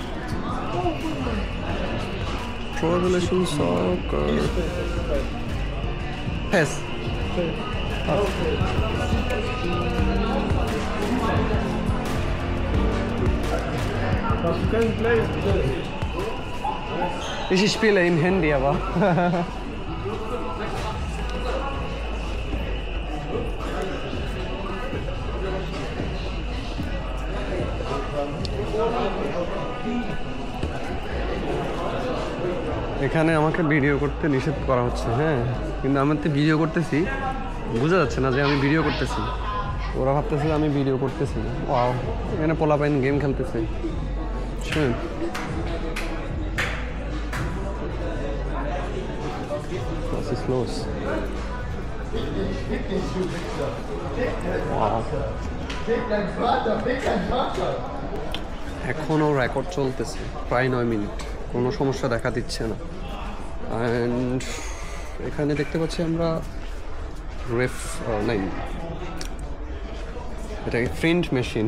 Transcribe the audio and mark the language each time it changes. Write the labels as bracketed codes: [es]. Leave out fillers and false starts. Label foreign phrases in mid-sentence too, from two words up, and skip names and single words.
[de] Pro Evolution Soccer. PES. Hast du keinen Player? Ich spiele im Handy, aber. [bn] এখানে আমাকে ভিডিও করতে নিষেধ করা হচ্ছে। হ্যাঁ, কিন্তু আমি তো ভিডিও করতেছি, বোঝা যাচ্ছে না যে আমি ভিডিও করতেছি। ওরা ভাবতেছে যে আমি ভিডিও করতেছি। ওয়াও, এখানে পোলাপাইন গেম খেলতেছে। শুনুন, [de] was ist los? Wow. [bn] এখনও রেকর্ড চলতেছে, প্রায় 9 মিনিট, কোনো সমস্যা দেখা দিচ্ছে না। অ্যান্ড এখানে দেখতে পাচ্ছি আমরা নাই, এটা [en] print machine.